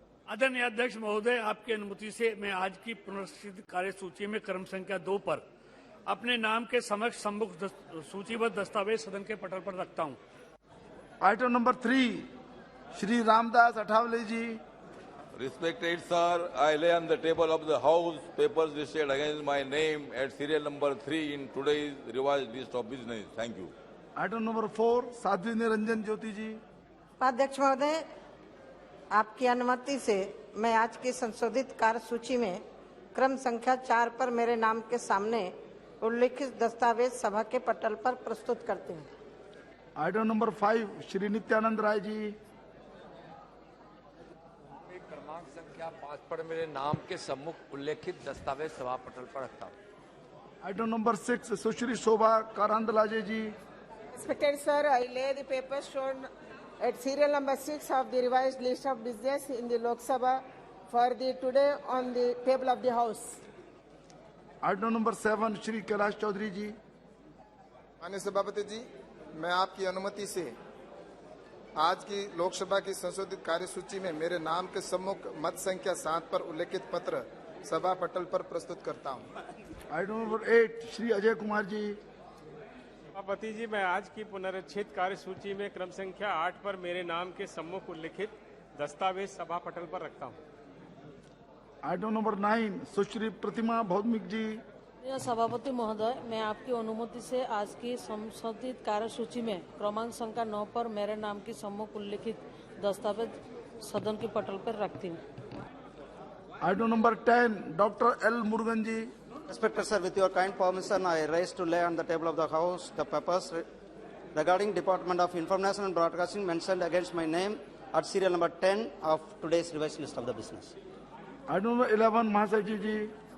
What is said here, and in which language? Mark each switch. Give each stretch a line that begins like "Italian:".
Hindi: आदरणीय अध्यक्ष महोदय, आपकी अनुमति से मैं आज की पुनर्स्थित कार्यसूची में क्रम संख्या 2 पर अपने नाम के समक्ष सम्मुख सूचीबद्ध दस्तावेज सदन के पटल पर रखता हूं। Item number 3, Shri Ramdas Athawale ji.
English: Respected sir, I lay on the table of the House papers listed against my name at serial number 3 in today's revised list of business. Thank you.
Hindi: Item number 4, Sadhvi Niranjan Jyoti जी। उपाध्यक्ष महोदय, आपकी अनुमति से मैं आज की संशोधित कार्यसूची में क्रम संख्या 4 पर मेरे नाम के सामने उल्लिखित दस्तावेज सभा के पटल पर प्रस्तुत करती हूँ। Item number 5, Shri Nityanand Rai ji. क्रमांक संख्या 5 पर मेरे नाम के सम्मुख उल्लेखित दस्तावेज सभा पटल पर रखता हूँ। Item number 6, Sushri Shobha कारांदलाजे ji.
English: Respected sir, I lay the papers shown at serial number 6 of the revised list of business in the Lok Sabha for the today on the table of the House.
Hindi: Item number 7, Shri Kailash Chaudhary जी। माननीय सभापति जी, मैं आपकी अनुमति से आज की लोकसभा की संशोधित कार्यसूची में मेरे नाम के सम्मुख मत संख्या 7 पर उल्लेखित पत्र सभा पटल पर प्रस्तुत करता हूं। Item number 8, Shri Ajay Kumar ji. सभापति जी, मैं आज की पुनरीक्षित कार्यसूची में क्रम संख्या 8 पर मेरे नाम के सम्मुख उल्लिखित दस्तावेज सभा पटल पर रखता हूं। आइटम नंबर 9, सुश्री प्रतिमा भौमिक जी। सभापति महोदय, मैं आपकी अनुमति से आज की संशोधित कार्यसूची में क्रमांक संख्या 9 पर मेरे नाम की सम्मुख उल्लिखित दस्तावेज सदन के पटल पर रखती हूँ। Item number 10, doctor L Murugan ji.
English: Respected sir, with your kind permission, I rise to lay on the table of the House the papers regarding Department of Information and Broadcasting mentioned against my name at serial number 10 of today's revised list of the business. Item number 11, Mahasai ji.